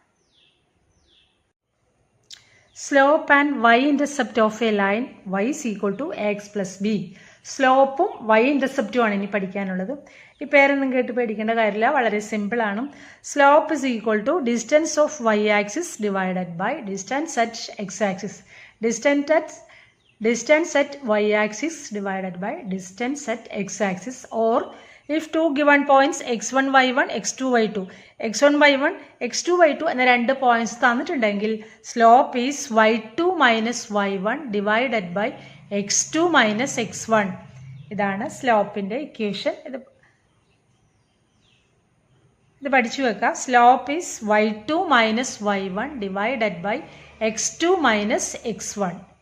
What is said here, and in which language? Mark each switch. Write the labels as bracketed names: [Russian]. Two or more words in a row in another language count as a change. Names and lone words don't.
[English] slope and y-intercept of a line y = ax + b. [Malayalam] സ്ലോപ്പും y-intercepറ്റും ആണ് ഇനി പഠിക്കാനുള്ളത്. ഈ പേരൊന്നും കേട്ട് പേടിക്കേണ്ട കാര്യമില്ല, വളരെ സിമ്പിളാണ്. [English] slope = distance of y-axis divided by distance at x-axis. Distance at y-axis divided by distance at x-axis, or if two given points x1 y1 x2 y2 x1 y1 x2 y2 [Malayalam] എന്ന രണ്ട് പോയിന്റ്സ് തന്നിട്ടുണ്ടെങ്കിൽ [English] slope is y2 - y1 divided by x2 - x1. [Malayalam] ഇതാണ് സ്ലോപ്പിൻ്റെ ഇക്വേഷൻ. ഇത് പഠിച്ചു വെക്കാം. [English] slope is y2 - y1 divided by x2 - x1.